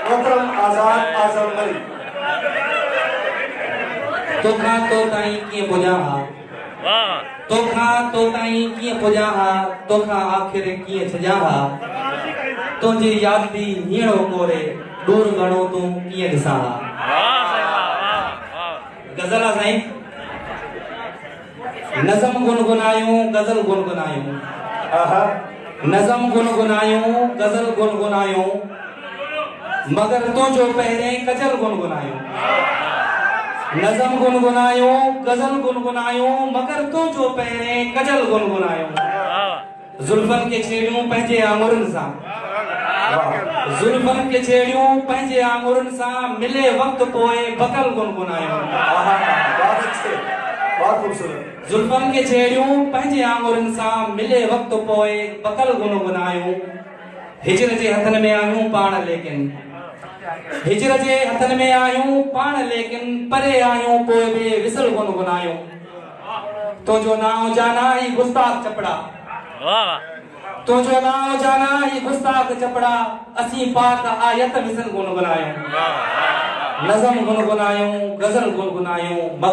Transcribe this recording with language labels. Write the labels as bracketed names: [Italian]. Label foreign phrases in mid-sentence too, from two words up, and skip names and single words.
[Sindhi] मोहतरम आजाद आजम मरी तोखा तो ताई किए पुजा तोखा तो ताई किए पुजा तोखा आखिर किए छजा तुझी याद दी हीणो कोरे दूर गणो तू किए दिसा गजल आ साईं नज़म गुनगुनायूं गजल गुनगुनायूं नज़म गुनगुनायूं गजल गुनगुनायूं मगर तो जो पहरे कजल गुनगुनायूं नज़म गुनगुनायूं गजल गुनगुनायूं मगर तो जो पहरे कजल गुनगुनायूं जुल्फन के छेड़ियूं पंहिंजे आंगुरनि सां जुल्फन के छेड़ियूं पंहिंजे आंगुरनि सां मिले वक्त पोए बकल गुनगुनायूं [Urdu] بہت اچھے، بہت خوبصورت. [Sindhi] जुल्फन के छेड़ियूं पंहिंजे आंगुरनि सां मिले वक्त पोए बकल गुनगुनायूं हिजर जे हथनि में आयूं पाण लेकिन हिजर जे हथनि में आयूं पाण लेकिन परे आयूं पोइ बि विसल गुनगुनायूं तो जो नाम जाना ही गुस्ताख चपड़ा तो जो नाम जाना ही गुस्ताख चपड़ा असी पाक आयत मिसल गुनगुनायूं नज़म गुनगुनायूं गजल गुनगुनायूं मगर